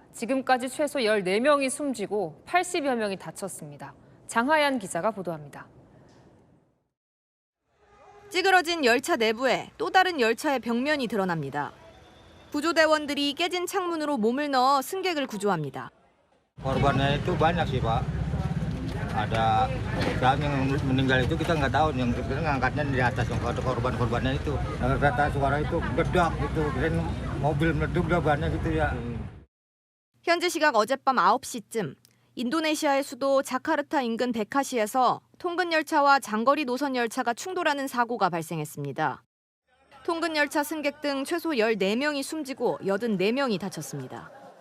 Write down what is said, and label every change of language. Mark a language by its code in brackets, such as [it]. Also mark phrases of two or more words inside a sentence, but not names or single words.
[ko] 지금까지 최소 14명이 숨지고 80여 명이 다쳤습니다. 장하얀 기자가 보도합니다. 찌그러진 열차 내부에 또 다른 열차의 벽면이 드러납니다. 구조대원들이 깨진 창문으로 몸을 넣어 승객을 구조합니다. [id] Korbannya itu banyak sih, Pak. Ada yang meninggal itu kita nggak tahu, yang ngangkatnya di atas, yang korban-korbannya itu. Kata suara itu gedak gitu, keren mobil meleduk bannya gitu ya. [ko] 현지 시각 어젯밤 9시쯤 인도네시아의 수도 자카르타 인근 베카시에서 통근 열차와 장거리 노선 열차가 충돌하는 사고가 발생했습니다. 통근 열차 승객 등 최소 14명이 숨지고 84명이 다쳤습니다.